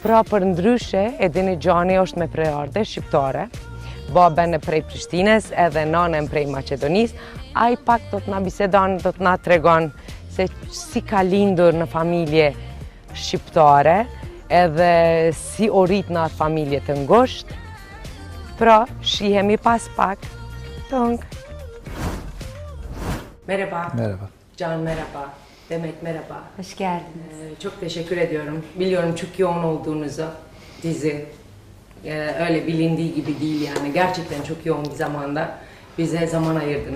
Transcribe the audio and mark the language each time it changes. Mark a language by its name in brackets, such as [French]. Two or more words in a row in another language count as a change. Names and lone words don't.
[Albanian] Pra për ndryshe, e dini Gjani është me prejardhe shqiptare, baben e prej Prishtines edhe nanën prej Macedonis. Ai pak do të na bisedon, do të na tregon se si ka lindur në familje shqiptare edhe si u rrit në atë familje të ngushtë. Pra, shihemi pas pak. Tonk. [Turkish] Merhaba. Merhaba. Can merhaba. Demet merhaba. Hoş geldiniz. Çok teşekkür ediyorum. Biliyorum çok yoğun olduğunuzu. Dizi öyle bilindiği gibi değil yani. Gerçekten çok yoğun bir zamanda bize zaman ayırdınız.